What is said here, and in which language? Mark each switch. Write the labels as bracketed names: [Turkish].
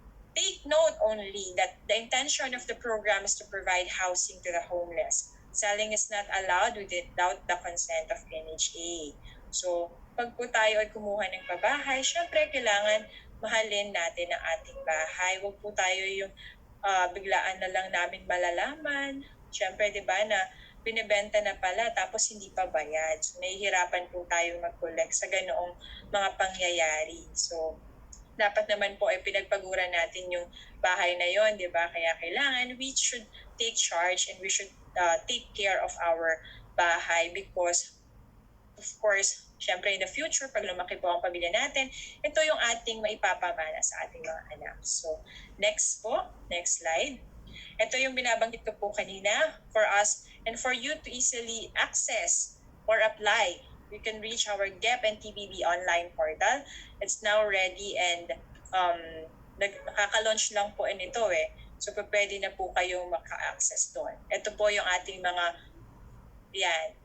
[English] Take note only that the intention of the program is to provide housing to the homeless. Selling is not allowed without the consent of NHA. [Filipino] So, pag po tayo ay kumuha ng pabahay, syempre kailangan mahalin natin ang ating bahay. Huwag po tayo yung biglaan na lang namin malalaman. Syempre, di ba, na binibenta na pala tapos hindi pa bayad. So, nahihirapan po tayong mag-collect sa ganoong mga pangyayari. So, dapat naman po ay pinagpaguran natin yung bahay na yon, di ba? Kaya kailangan [English] we should take charge and we should take care of our [Filipino] bahay [English] because of course, [Filipino] syempre in the future, pag lumaki po ang pamilya natin, ito yung ating maipapamana sa ating mga anak. [English] So, next po, next slide. [Filipino] Ito yung binabanggit ko po kanina [English] for us and for you to easily access or apply. You can reach our GEP and TBB online portal. It's now ready and [Filipino] nakaka-launch lang po nito eh. So pwede na po kayong maka-access doon. Ito po yung ating mga yan.